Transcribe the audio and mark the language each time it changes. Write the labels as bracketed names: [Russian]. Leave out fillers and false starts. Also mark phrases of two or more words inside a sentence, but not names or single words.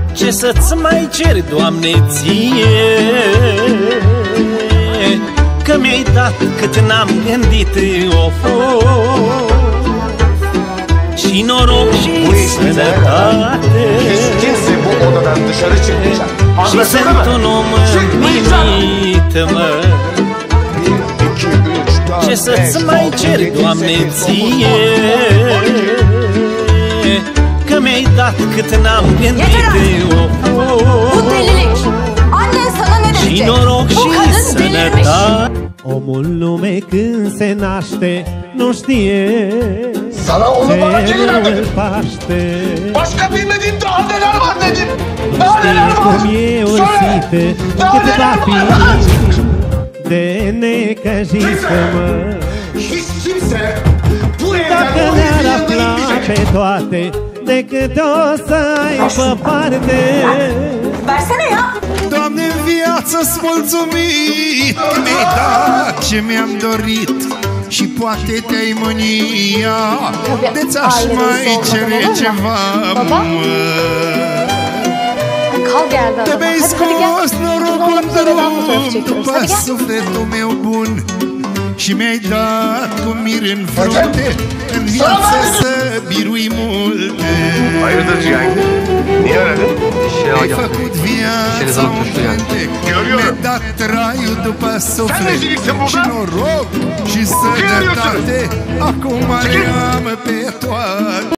[Romanian] Ce să-ți mai cer, Doamne, ție, că mi-ai dat cât n-am gândit, of, și noroc și sănătate, și sunt un om împlinit, mă. Ce să-ți mai cer, Doamne, ție, că mi-ai dat cât n-am gândit, [Turkish] Bu delilik. Annen sana ne [Romanian] și [Turkish] diyecek? [Romanian] noroc [Turkish] Bu [Romanian] și [Turkish] kadın delirmiş. [Romanian] sănătate. Omul lume când se naște nu știe [Turkish] Sana onu bana [Romanian] ce [Turkish] geri ver dedim. [Romanian] îl paște. [Turkish] Başka bilmediğin daha neler var dedim. Daha neler var? [Romanian] Cum e ursită, [Turkish] Daha [Romanian] cât va [Turkish] neler [Romanian] fi [Turkish] var? [Romanian] de necăjită, mă. [Turkish] Hiç kimse bu [Romanian] Dacă [Turkish] evden o [Romanian] ne-ar [Turkish] evin yanına [Romanian] afla [Turkish] gitmeyecek. [Romanian] pe toate, de câte o să aibă parte. [Turkish] Versene ya. [Romanian] Doamne, în viață-ți mulțumit că mi-ai dat ce mi-am dorit și poate te-ai mânia de ți-aș mai cere ceva, mă. [Turkish] Kal geldi [Romanian] Te [Turkish] adama. [Romanian] mi-ai [Turkish] Hadi [Romanian] scos [Turkish] gel. [Romanian] norocul [Turkish] Biz oradan fotoğraf [Romanian] drum [Turkish] çekiyoruz. [Romanian] după [Turkish] Hadi gel. [Romanian] sufletul meu bun și mi-ai dat cu mir în frunte în viață să birui multe. [Turkish] Hayırdır Cihangir? Niye aradın? [Romanian] Ai făcut viața un cântec, mi-ai dat traiul după suflet [Turkish] rezilliksin burada. [Romanian] și noroc și sănătate. Acum le am pe toate.